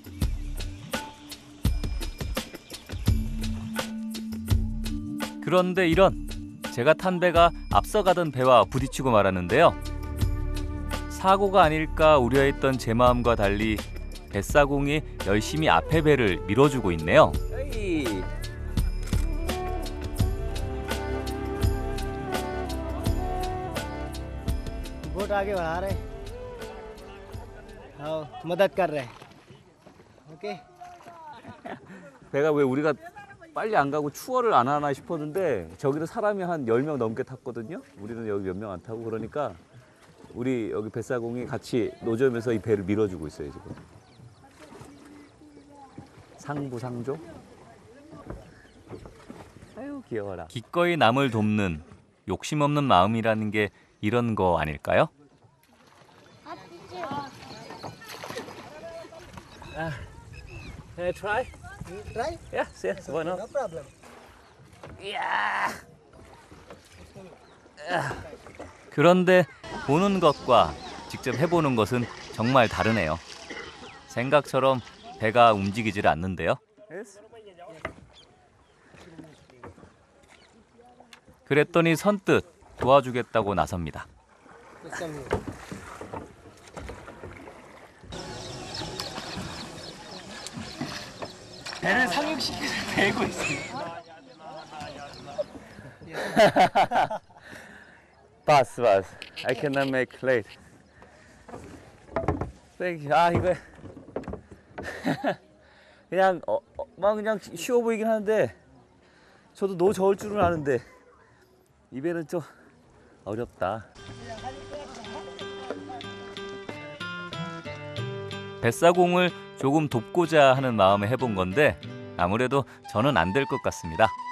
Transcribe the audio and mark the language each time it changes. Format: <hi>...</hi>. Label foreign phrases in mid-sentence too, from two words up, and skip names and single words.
<ko>그런데 이런 제가 탄 배가 앞서가던 배와 부딪히고 말았는데요. 사고가 아닐까 우려했던 제 마음과 달리 뱃사공이 열심히 앞에 배를 밀어주고 있네요. 에이.</ko> <hi>बोट आगे बढ़ा रहे हाँ मदद कर रहे ओके</hi> <ko>배가 왜 우리가 빨리 안 가고 추월을 안 하나 싶었는데 저기는 사람이 한 10명 넘게 탔거든요. 우리는 여기 몇 명 안 타고 그러니까 우리 여기 뱃사공이 같이 노점에서 이 배를 밀어주고 있어요 지금. 상부상조? 아유 귀여워라. 기꺼이 남을 돕는 욕심 없는 마음이라는 게 이런 거 아닐까요?</ko> <en>Can I try? Try? Yes, yes, why not? No problem.</en> <ko>그런데 보는 것과 직접 해보는 것은 정말 다르네요. 생각처럼 배가 움직이질 않는데요. 그랬더니 선뜻 도와주겠다고 나섭니다. 배를 상륙시켜서 배고 있어요.</ko> <en>Pass. I cannot make late. Thank you.</en> <ko>아 이거 그냥 막 그냥 쉬워 보이긴 하는데 저도 너무 저을 줄은 아는데 이 배는 좀 어렵다. 뱃사공을 조금 돕고자 하는 마음에 해본 건데 아무래도 저는 안 될 것 같습니다.</ko>